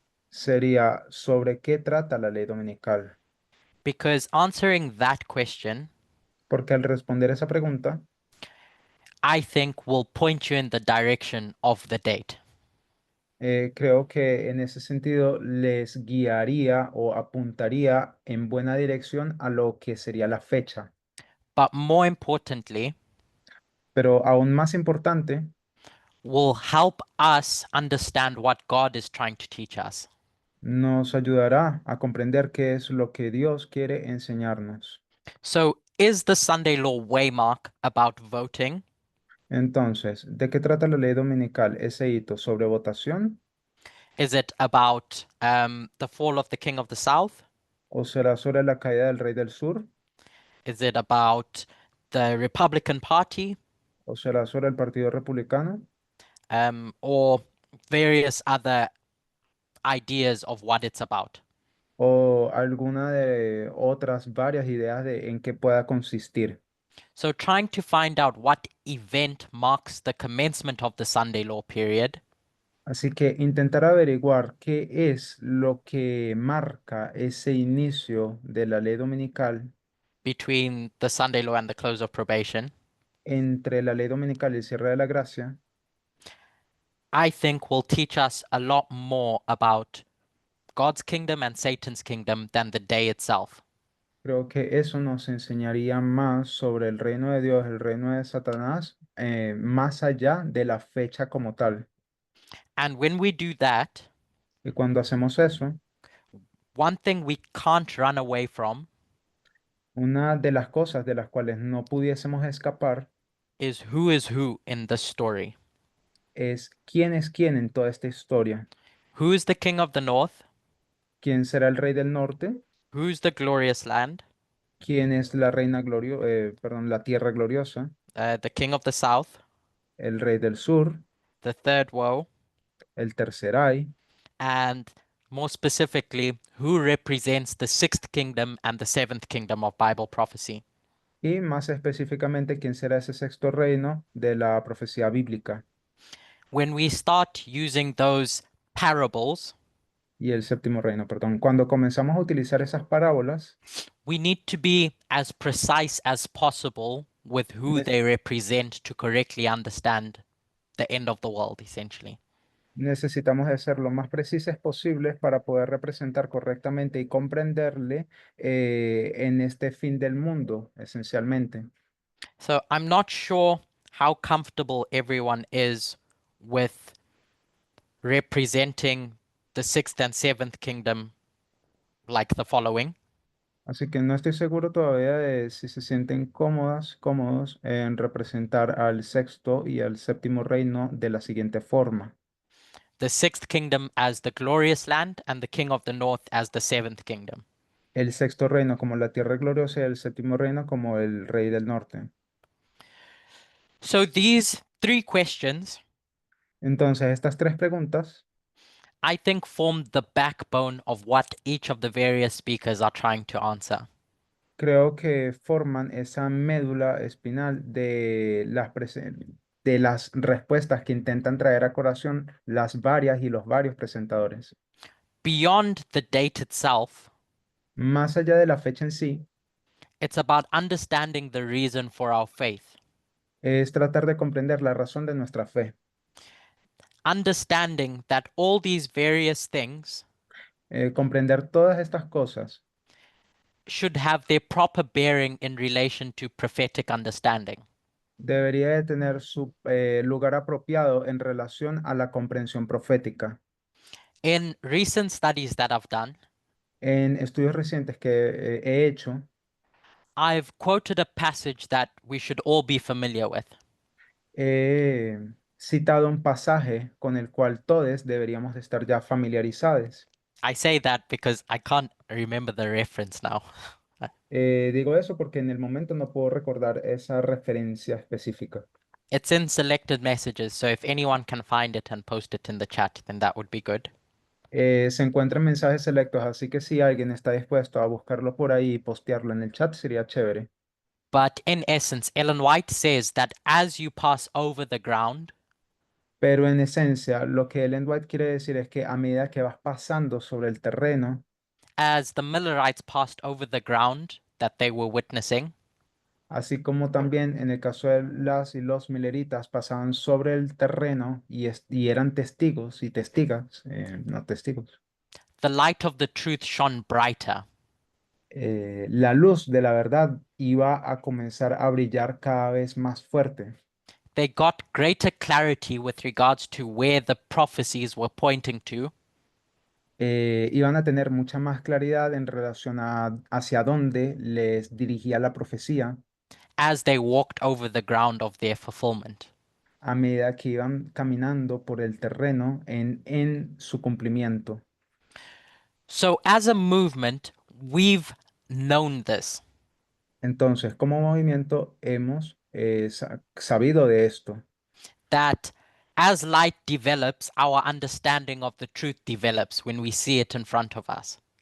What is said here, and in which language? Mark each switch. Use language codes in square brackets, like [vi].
[es] sería ¿sobre qué trata la ley dominical? [en] Because answering that question, [es] Porque al responder esa pregunta, [en] I think, will point you in the direction of the date. [es] creo que en ese sentido les guiaría o apuntaría en buena dirección a lo que sería la fecha. [en] But more importantly, [es] Pero aún más importante, [en] will help us understand what God is trying to teach us. [es] nos ayudará a comprender qué es lo que Dios quiere enseñarnos. [en] So, is the Sunday law waymark about voting? [es] Entonces, ¿de qué trata la ley dominical? ¿Ese hito sobre votación [en] Is it about the fall of the king of the south? [es] o será sobre la caída del rey del sur [en] Is it about the Republican Party? [es] o será sobre el Partido Republicano [en] Or various other ideas of what it's about? [es] o alguna de otras varias ideas de en qué pueda consistir? [en] So, trying to find out what event marks the commencement of the Sunday law period [es] Así que intentar averiguar qué es lo que marca ese inicio de la ley dominical [en] between the Sunday law and the close of probation, [es] entre la ley dominical y el cierre de la gracia, [en] I think will teach us a lot more about God's kingdom and Satan's kingdom than the day itself. [es] creo que eso nos enseñaría más sobre el reino de Dios, el reino de Satanás, más allá de la fecha como tal. [en] And when we do that, [es] Y cuando hacemos eso, [en] one thing we can't run away from [es] una de las cosas de las cuales no pudiésemos escapar [en] is who in the story. [es] es quién en toda esta historia. [en] Who is the king of the north? [es] ¿Quién será el rey del norte? [en] Who's the glorious land? [es] ¿Quién es la la tierra gloriosa? [en] The king of the south? [es] El rey del sur, [en] The third woe? [es] el tercer ay, [en] And more specifically, who represents the sixth kingdom and the seventh kingdom of Bible prophecy? [es] y más específicamente quién será ese sexto reino de la profecía bíblica [en] When we start using those parables, [es] y el séptimo reino, perdón. Cuando comenzamos a utilizar esas parábolas, [en] we need to be as precise as possible with who ne- they represent to correctly understand the end of the world, essentially. [es] necesitamos de ser lo más precisos posibles para poder representar correctamente y comprenderle en este fin del mundo, esencialmente. [en] So I'm not sure how comfortable everyone is with representing the sixth and seventh kingdom like the following. [es] Así que no estoy seguro todavía de si se sienten cómodos en representar al sexto y al séptimo reino de la siguiente forma. [en] The sixth kingdom as the glorious land and the king of the north as the seventh kingdom. [es] El sexto reino como la tierra gloriosa y el séptimo reino como el rey del norte. [en] So these three questions, [es] Entonces, estas tres preguntas [en] I think, form the backbone of what each of the various speakers are trying to answer. [es] creo que forman esa médula espinal de las respuestas que intentan traer a colación las varias y los varios presentadores. [en] Beyond the date itself, [es] Más allá de la fecha en sí, [en] it's about understanding the reason for our faith, [es] es tratar de comprender la razón de nuestra fe, [en] understanding that all these various things [es] comprender todas estas cosas [en] should have their proper bearing in relation to prophetic understanding. [es] debería de tener su lugar apropiado en relación a la comprensión profética. [en] In recent studies that I've done, [es] En estudios recientes que he hecho, [en] I've quoted a passage that we should all be familiar with. [es] he citado un pasaje con el cual todos deberíamos de estar ya familiarizados. [en] I say that because I can't remember the reference now. [es] Digo eso porque en el momento no puedo recordar esa referencia específica. [en] It's in selected messages, so if anyone can find it and post it in the chat, then that would be good. [es] Se encuentra en mensajes selectos, así que si alguien está dispuesto a buscarlo por ahí y postearlo en el chat, sería chévere. [en] But in essence, Ellen White says that as you pass over the ground, [es] Pero en esencia, lo que Ellen White quiere decir es que a medida que vas pasando sobre el terreno, [en] as the Millerites passed over the ground that they were witnessing, [es] así como también en el caso de las y los mileritas pasaban sobre el terreno y eran testigos y testigas, no testigos, [en] the light of the truth shone brighter. [es] la luz de la verdad iba a comenzar a brillar cada vez más fuerte. [en] They got greater clarity with regards to where the prophecies were pointing to, [es] Iban a tener mucha más claridad en relación a hacia dónde les dirigía la profecía [en] as they walked over the ground of their fulfillment. [es] a medida que iban caminando por el terreno en su cumplimiento. [en] So, as a movement, we've known this, [es] Entonces, como movimiento hemos sabido de esto, [en] that as light develops, our understanding of the truth develops when we see it in front of us.